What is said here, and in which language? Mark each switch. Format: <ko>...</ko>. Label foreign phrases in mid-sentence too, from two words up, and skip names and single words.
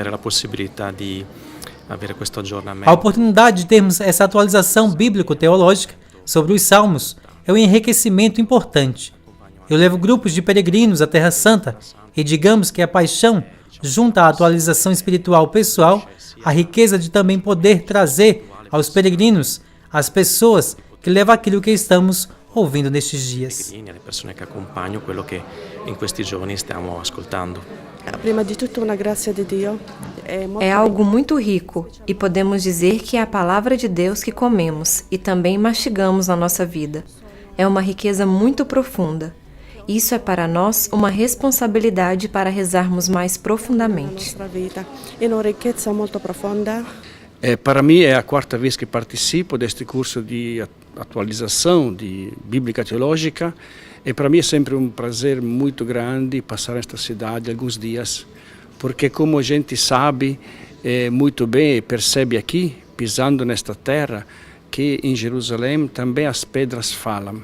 <pt>A oportunidade de termos essa atualização bíblico-teológica sobre os Salmos é um enriquecimento importante. Eu levo grupos de peregrinos à Terra Santa e digamos que a paixão, junto à atualização espiritual pessoal, a riqueza de também poder trazer aos peregrinos as pessoas que leva àquilo que estamos ouvindo nestes dias.</pt> <it>Le persone che accompagno, quello che in questi giorni stiamo ascoltando. Prima di tutto una grazia di Dio.</it> <pt>É algo muito rico e podemos dizer que é a palavra de Deus que comemos e também mastigamos na nossa vida. É uma riqueza muito profunda. Isso é para nós uma responsabilidade para rezarmos mais profundamente. Para mim é a quarta vez que participo deste curso de atualização de Bíblica Teológica e para mim é sempre um prazer muito grande passar nesta cidade alguns dias, porque como a gente sabe muito bem e percebe aqui, pisando nesta terra, que em Jerusalém também as pedras falam.</pt>